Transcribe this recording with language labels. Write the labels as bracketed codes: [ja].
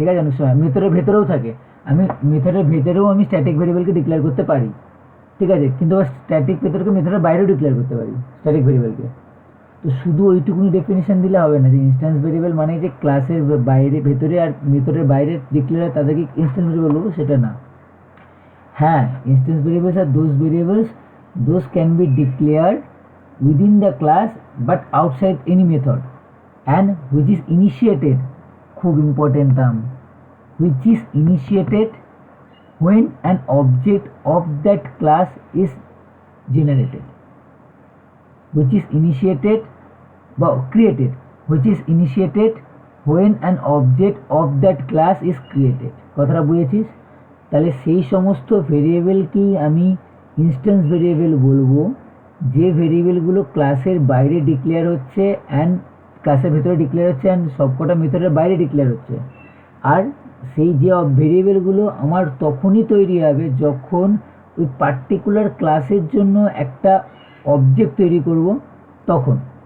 [bn] ঠিক আছে, অনেক সময় মেথডের ভেতরেও থাকে, আমি মেথডের ভেতরেও আমি স্ট্যাটিক ভেরিয়েবলকে ডিক্লেয়ার করতে পারি। ঠিক আছে, কিন্তু স্ট্যাটিক ভেতরকে মেথডের বাইরেও ডিক্লেয়ার করতে পারি স্ট্যাটিক ভেরিয়েবলকে। তো শুধু ওইটুকুনি ডেফিনেশন দিলে হবে না যে ইনস্ট্যান্স ভেরিয়েবল মানে যে ক্লাসের বাইরে ভেতরে আর মেথডের বাইরে ডিক্লেয়ার তাদেরকে ইনস্ট্যান্স ভেরিয়েবল বলবো, সেটা না। হ্যাঁ, instance variables আর [en] those can be declared within the class but outside any method and which is initiated, খুব important term, which is initiated when an object of that class is generated, which is initiated বা created, which is initiated when an object of that class is created। [bn] কথাটা বুঝেছিস? তাহলে সেই সমস্ত ভেরিয়েবলকেই আমি instance variable বলবো যে ভেরিয়েবলগুলো ক্লাসের বাইরে ডিক্লেয়ার হচ্ছে অ্যান্ড ক্লাসের ভেতরে ডিক্লেয়ার হচ্ছে অ্যান্ড সবকটা মেথডের বাইরে ডিক্লেয়ার হচ্ছে। আর সেই যে ভেরিয়েবলগুলো আমার তখনই তৈরি হবে যখন ওই পার্টিকুলার ক্লাসের জন্য একটা অবজেক্ট তৈরি করব তখন।